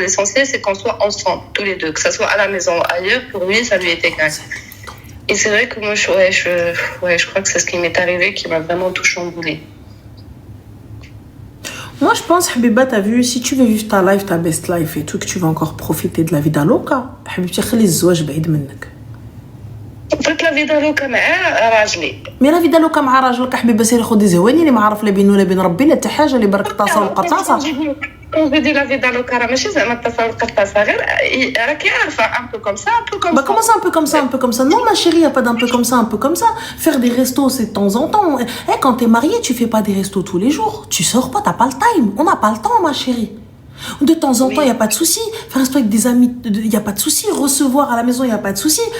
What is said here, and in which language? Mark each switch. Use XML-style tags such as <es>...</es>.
<fr>L'essentiel, c'est qu'on soit ensemble, tous les deux. Que ça soit à la maison ou ailleurs, pour lui, ça lui est égal. Et c'est vrai que moi, je crois que c'est ce qui m'est arrivé qui m'a vraiment tout chamboulé. Moi, je pense, Habiba, t'as vu, si tu veux vivre ta life, ta best life et tout, que tu vas encore profiter de</fr> <es>la vida loca,</es> <fr>Habibti,</fr> <ar>خلي الزواج بعيد منك. بغيت</ar> <es>لا فيدا لوكا</es> <ar>مع راجلي. مي</ar> <es>لا فيدا لوكا</es> <ar>مع راجلك حبيبه سيري خدي زهواني اللي ما عارف لا بينه ولا بين ربي لا حتى حاجه اللي برك الطاسه والقرطاسه. كون بدي لا فيدا لوكا راه ماشي زعما الطاسه والقرطاسه غير راكي عارفه</ar> <fr>ان بو كوم سا ان بو كوم سا. Bah comment ça un peu comme ça, un peu comme ça? Non ma chérie, y a pas d'un peu comme ça, un peu comme ça. Faire des restos c'est de temps en temps. Eh, quand t'es mariée, tu fais pas des restos tous les jours. Tu sors pas, t'as pas le time. On n'a pas le temps ma chérie. De temps en temps, il n'y a pas de souci. Faire un resto avec des amis, il n'y a pas de souci. Recevoir à la maison, il n'y a pas de souci.</fr>